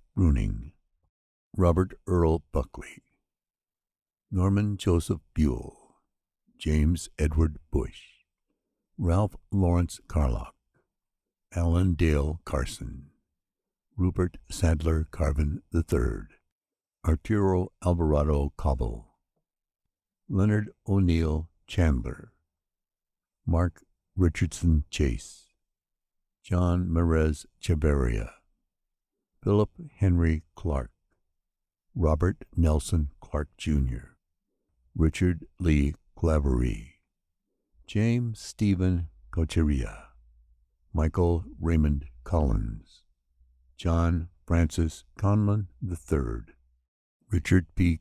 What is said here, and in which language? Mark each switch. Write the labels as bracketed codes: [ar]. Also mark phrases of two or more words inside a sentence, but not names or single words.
[en] Bruning, Robert Earl Buckley, Norman Joseph Buell, James Edward Bush, Ralph Lawrence Carlock, Alan Dale Carson, Rupert Sadler Carvin III, Arturo Alvarado Cobble, Leonard O'Neill Chandler, Mark Richardson Chase, John Merez Chavarria, Philip Henry Clark, Robert Nelson Clark, Jr., Richard Lee Claverie, James Stephen Cocheria, Michael Raymond Collins, John Francis Conlon III, Richard P.